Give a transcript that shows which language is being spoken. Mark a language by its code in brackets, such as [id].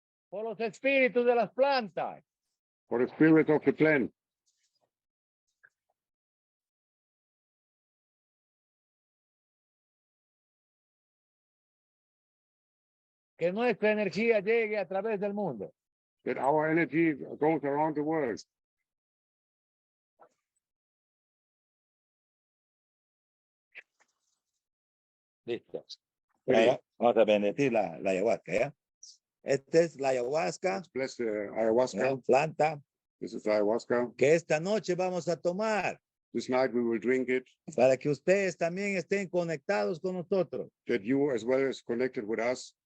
[es] Por los espíritus de las plantas. [en] For the spirit of the plant. [es] Que nuestra energía llegue a través del mundo. [en] That our energy goes around the world. [es] Listo. [en] Ready. [es] Ahora vamos a bendecir la ayahuasca, ¿ya? Esta es la ayahuasca, [en] Bless the [es] ¿ya? [en] ayahuasca. [es] Planta, [en] This is ayahuasca. [es] que esta noche vamos a tomar [en] This night we will drink it. [es] para que ustedes también estén conectados con nosotros. [en] That you as well as connected with us,